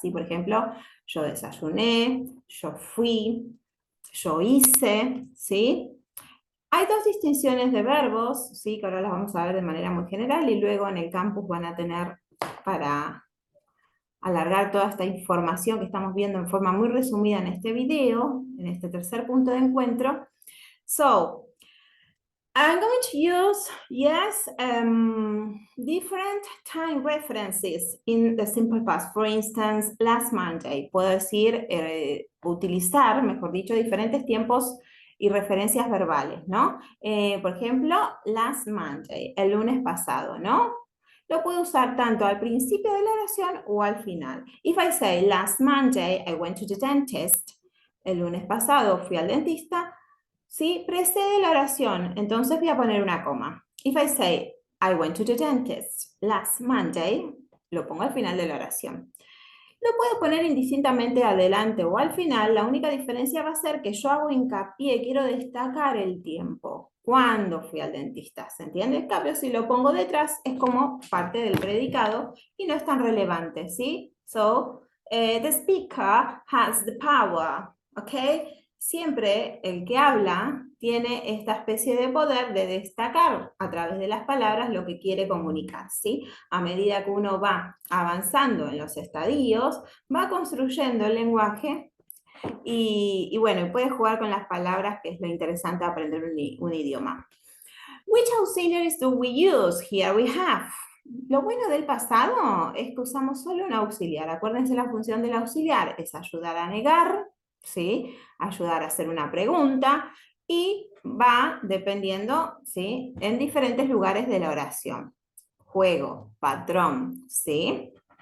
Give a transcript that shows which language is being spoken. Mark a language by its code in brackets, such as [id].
[es] ¿Sí? Por ejemplo, yo desayuné, yo fui, yo hice, ¿sí? Hay dos distinciones de verbos, ¿sí? Que ahora las vamos a ver de manera muy general y luego en el campus van a tener para alargar toda esta información que estamos viendo en forma muy resumida en este video, en este tercer punto de encuentro. [en] So, I'm going to use, yes, different time references in the simple past. For instance, last Monday. [es] Puedo decir, utilizar, mejor dicho, diferentes tiempos y referencias verbales, ¿no? Por ejemplo, [en] last Monday, [es] el lunes pasado, ¿no? Lo puedo usar tanto al principio de la oración o al final. [en] If I say, last Monday, I went to the dentist. [es] El lunes pasado fui al dentista. ¿Sí? Precede la oración, entonces voy a poner una coma. [en] If I say, I went to the dentist last Monday, [es] lo pongo al final de la oración. Lo puedo poner indistintamente adelante o al final, la única diferencia va a ser que yo hago hincapié, quiero destacar el tiempo. ¿Cuándo fui al dentista? ¿Se entiende? En cambio, si lo pongo detrás, es como parte del predicado y no es tan relevante, ¿sí? [en] So, the speaker has the power, ¿ok? [es] Siempre el que habla tiene esta especie de poder de destacar a través de las palabras lo que quiere comunicar, ¿sí? A medida que uno va avanzando en los estadios, va construyendo el lenguaje y bueno, puede jugar con las palabras, que es lo interesante de aprender un idioma. [en] Which auxiliaries do we use? Here we have. [es] Lo bueno del pasado es que usamos solo un auxiliar. Acuérdense, la función del auxiliar es ayudar a negar, ¿sí? Ayudar a hacer una pregunta y va dependiendo, ¿sí? En diferentes lugares de la oración. Juego, patrón, ¿sí?